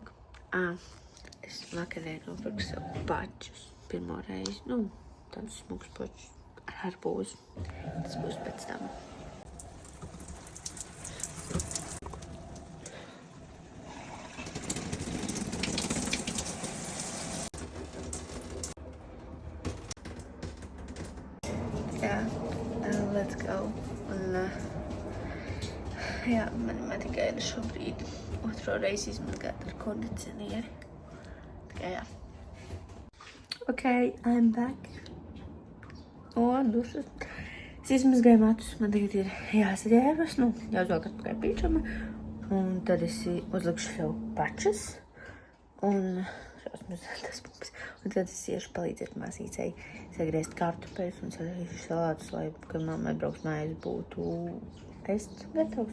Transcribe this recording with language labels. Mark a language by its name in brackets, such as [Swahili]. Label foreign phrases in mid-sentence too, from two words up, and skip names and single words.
[Latvian] Es vakarē nopirku sev pačus pirmo reizi, tādus smukus pačus ar arbūzu. Tas būs pēc tam. Jā, [English] let's go. [Latvian] Un, jā, man tikai ir šobrīd otro reizi izmazgāt ar kondicionieri. Tikai jā. [English] Ok, I'm back. [Latvian] Dušas. Es izmazgāju matus, man tagad ir jāsaģērbas, jāuzvelk atpakaļ pīčama. Un tad es uzlikšu sev pačas. Un tad es iešu palīdzēt māsīcei sagriezt kartupeļus un sagriezt salātus, lai, kad mammai brauks mājās, būtu ēst gatavs.